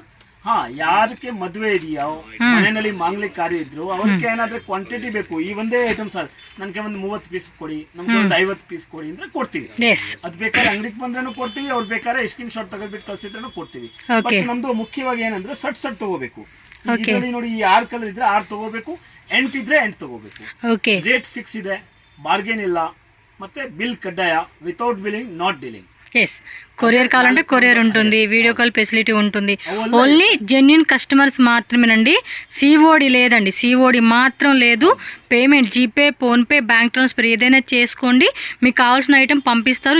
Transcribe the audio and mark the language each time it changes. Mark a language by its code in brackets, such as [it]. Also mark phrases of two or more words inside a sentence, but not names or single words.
[kn] ಹಾ, ಯಾರಕ್ಕೆ ಮದುವೆ ಇದೆಯಾ, ಮನೆಯಲ್ಲಿ ಮಾಂಗ್ಲಿಕ್ ಕಾರ್ಯ ಇದ್ರು ಅವ್ರಿಗೆ ಏನಾದ್ರೆ ಕ್ವಾಂಟಿಟಿ ಬೇಕು, ಈ ಒಂದೇ ಐಟಮ್ ಸರ್ ನನ್ಗೆ ಒಂದು 30 ಪೀಸ್ ಕೊಡಿ, ನಮ್ಗೆ ಒಂದು 50 ಪೀಸ್ ಕೊಡಿ ಅಂದ್ರೆ ಕೊಡ್ತೀವಿ. ಅದ್ ಬೇಕಾದ್ರೆ ಅಂಗಡಿಗೆ ಬಂದ್ರೂ ಕೊಡ್ತೀವಿ, ಅವ್ರು ಬೇಕಾದ್ರೆ [en] screen shot [kn] ತೆಗೆದ್ಬಿಟ್ಟು ಕಳ್ಸಿದ್ರು ಕೊಡ್ತೀವಿ. ಬಟ್ ನಮ್ದು ಮುಖ್ಯವಾಗಿ ಏನಂದ್ರೆ ಸಟ್ ತಗೋಬೇಕು. ನೋಡಿ, ಈ 6 ಕಲರ್ ಇದ್ರೆ 6 ತಗೋಬೇಕು, 8 ಇದ್ರೆ 8 ತಗೋಬೇಕು. [en] rate fix [kn] ಇದೆ, ಬಾರ್ಗೇನ್ ಇಲ್ಲ, ಮತ್ತೆ [te] బిల్ కడ్డాయ, [en] without billing not dealing. [te] ఎస్, కొరియర్ కావాలంటే కొరియర్ ఉంటుంది, [en] video call facility [te] ఉంటుంది. [en] only genuine customers [te] మాత్రమేనండి. సిఓడి లేదండి, సిఓడి మాత్రం లేదు. పేమెంట్ జీపే, ఫోన్పే, [en] bank transfer [te] ఏదైనా చేసుకోండి, మీకు కావాల్సిన ఐటెం పంపిస్తారు.